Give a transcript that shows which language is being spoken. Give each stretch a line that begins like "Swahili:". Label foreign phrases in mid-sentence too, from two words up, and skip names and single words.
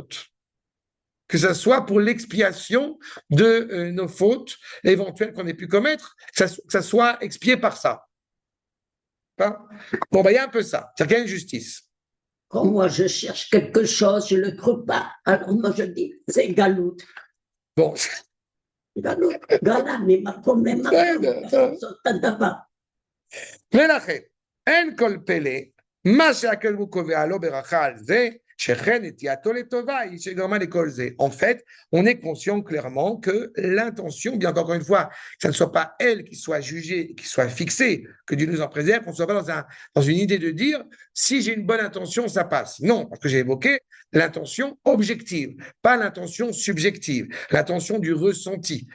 French: Que ce soit pour l'expiation de nos fautes éventuelles qu'on ait pu commettre, que ça soit expié par ça. Hein? Bon, il y a un peu ça, c'est-à-dire qu'il y a une justice. Quand moi je cherche quelque chose, je ne le trouve pas. Alors moi je dis, c'est galout. Bon. Galout, gala, mais ma promesse,
Hebrew: ולכן, אין כל פלא, מה שהקדוש ברוך הוא קובע לו ברכה על זה, שכן נטייתו לטובה היא שגרמה לכל זה.
French: En fait, on est conscient clairement que l'intention, bien qu'encore une fois, que ça ne soit pas elle qui soit jugée, qui soit fixée, que Dieu nous en préserve, qu'on ne soit pas dans une idée de dire, si j'ai une bonne intention, ça passe. Non, parce que j'ai évoqué l'intention objective, pas l'intention subjective, l'intention du ressenti.